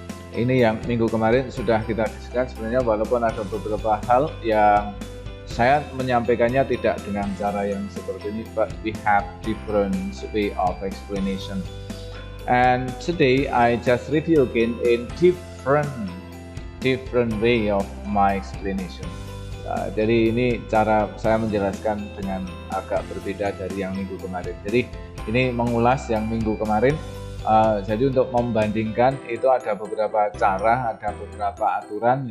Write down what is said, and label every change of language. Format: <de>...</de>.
<id>Ini yang minggu kemarin sudah kita diskusikan sebenarnya, walaupun ada beberapa hal yang saya menyampaikannya tidak dengan cara yang seperti ini,</id> <en>but we have different way of explanation. And today I just review again in different way of my explanation.</en> <id>Jadi ini cara saya menjelaskan dengan agak berbeda dari yang minggu kemarin. Jadi ini mengulas yang minggu kemarin. Jadi untuk membandingkan itu ada beberapa cara, ada beberapa aturan.</id>